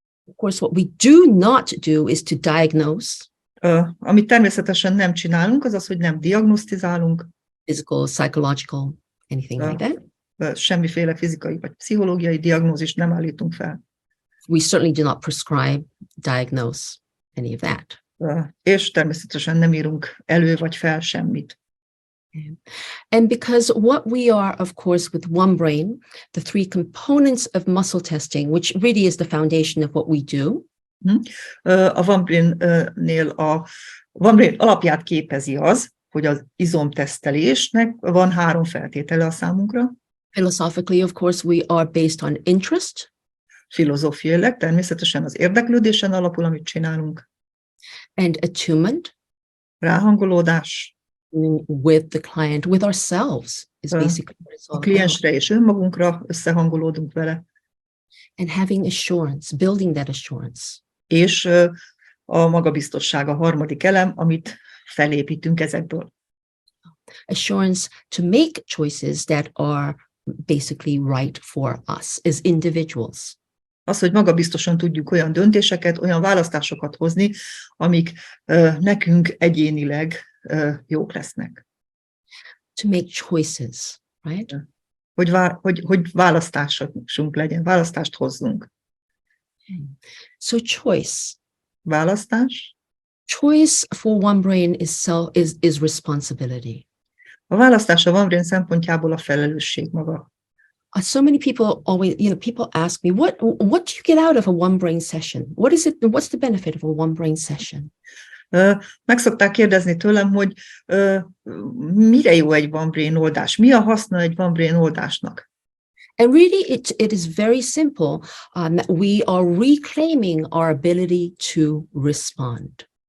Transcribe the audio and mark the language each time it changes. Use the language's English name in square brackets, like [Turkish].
[English] Of course, what we do not do is to diagnose. [Hungarian] Amit természetesen nem csinálunk, az az, hogy nem diagnosztizálunk. [English] Physical, psychological, anything like that. [Hungarian] Semmiféle fizikai vagy pszichológiai diagnózist nem állítunk fel. [English] We certainly do not prescribe, diagnose any of that. [Hungarian] És természetesen nem írunk elő vagy fel semmit. [English] And because what we are, of course, with one brain, the three components of muscle testing, which really is the foundation of what we do. [Hungarian] A one brain-nél a one brain alapját képezi az, hogy az izomtesztelésnek van 3 feltétele a számunkra. [English] Philosophically, of course, we are based on interest. [Hungarian] Filozófiailag természetesen az érdeklődésen alapul, amit csinálunk. [English] And attunement. [Hungarian] Ráhangolódás. [English] With the client, with ourselves is basically what it's all [Hungarian] a kliensre és önmagunkra összehangolódunk vele. [English] And having assurance, building that assurance. [Hungarian] És a magabiztosság a harmadik elem, amit felépítünk ezekből. [English] Assurance to make choices that are basically right for us as individuals. [Hungarian] Az, hogy magabiztosan tudjuk olyan döntéseket, olyan választásokat hozni, amik nekünk egyénileg jók lesznek. [English] To make choices, right? [Hungarian] Hogy választásunk legyen, választást hozzunk. [English] So choice. [Hungarian] Választás. [English] Choice for one brain is responsibility. [Hungarian] A választás a one brain szempontjából a felelősség maga. [English] So many people always, people ask me, what do you get out of a one brain session? What is it? What's the benefit of a one brain session? [Hungarian] Meg szokták kérdezni tőlem, hogy mire jó egy one brain oldás? Mi a haszna egy one brain oldásnak? [English] And really, it is very simple. We are reclaiming our ability to respond.